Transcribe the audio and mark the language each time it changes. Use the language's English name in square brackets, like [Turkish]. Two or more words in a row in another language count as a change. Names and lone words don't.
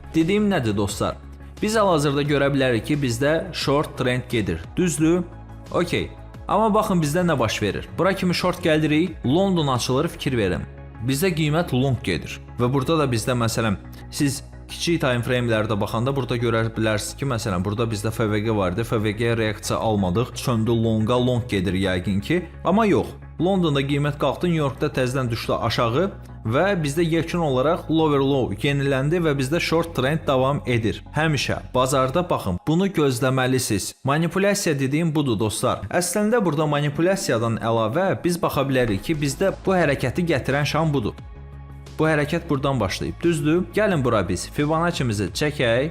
[Azerbaijani] Dediyim nədir dostlar? Biz hal-hazırda görə bilərik ki, bizdə [English] short trend [Azerbaijani] gedir. Düzdür? Okey. Amma baxın bizdə nə baş verir? Bura kimi short gəlirik, London açılır, fikir verin. Bizdə qiymət long gedir və burada da bizdə məsələn siz kiçik [English] time frame- [Azerbaijani] lərdə baxanda burada görə bilərsiniz ki, məsələn burada bizdə FVG vardı, FVG-yə reaksiya almadıq, çöndü longa, long gedir yəqin ki, amma yox. Londonda qiymət qalxdı, New Yorkda təzədən düşdü aşağı və bizdə yekun olaraq [English] lower low [Azerbaijani] yeniləndi və bizdə [English] short trend [Azerbaijani] davam edir. Həmişə bazarda baxın, bunu gözləməlisiniz. Manipulyasiya dediyim budur dostlar. Əslində burada manipulyasiyadan əlavə biz baxa bilərik ki, bizdə bu hərəkəti gətirən şam budur. Bu hərəkət buradan başlayıb, düzdür? Gəlin bura biz Fibonacci-mizi çəkək.